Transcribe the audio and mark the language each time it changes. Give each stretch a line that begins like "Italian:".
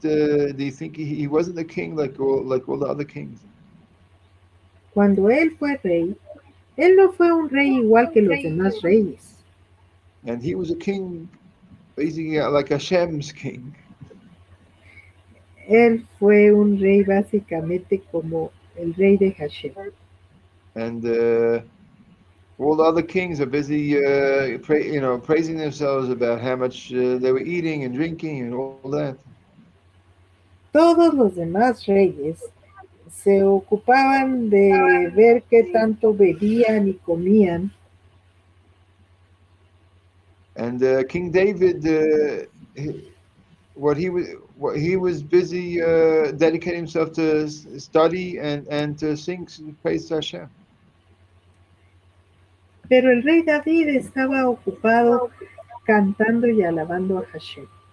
English: Do you think he wasn't a king like all the other kings?
Spanish: Cuando él fue rey, él no fue un rey igual que los demás reyes.
English: And he was a king, basically like Hashem's king.
Spanish: Él fue un rey básicamente como el rey de Hashem.
English: And all the other kings are busy, praising themselves about how much they were eating and drinking and all that.
Spanish: Todos los demás reyes se ocupaban de ver qué tanto bebían y comían.
English: And King David, what he was busy dedicating himself to study and to sing praise to Hashem.
Spanish: Pero el rey David estaba ocupado cantando y alabando a Hashem.